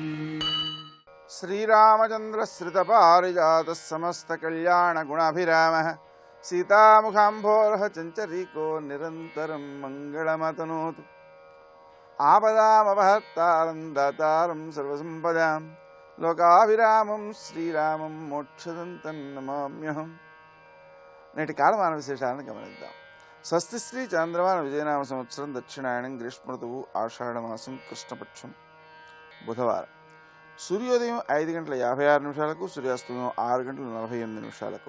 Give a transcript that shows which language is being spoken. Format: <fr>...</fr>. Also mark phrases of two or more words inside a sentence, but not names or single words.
<sa>श्रीरामचन्द्रश्रितपारिजातः समस्तकल्याणगुणाभिरामः सीतामुखाम्भोरः चञ्चरीको निरन्तरं मङ्गलमतनोतु। आपदामपहर्तारं दातारं सर्वसम्पदां లోకాభిరామం శ్రీరామం మోక్షదంతం నమామ్యహం.</sa> <te>నేటి కాలమాన విశేషాలను గమనిద్దాం. స్వస్తి శ్రీ చంద్రమాన విజయనామ సంవత్సరం దక్షిణాయనం గ్రీష్మ ఋతువు ఆషాఢమాసం కృష్ణపక్షం బుధవారం. సూర్యోదయం 5:56 సూర్యాస్తమయం 6:48.</te>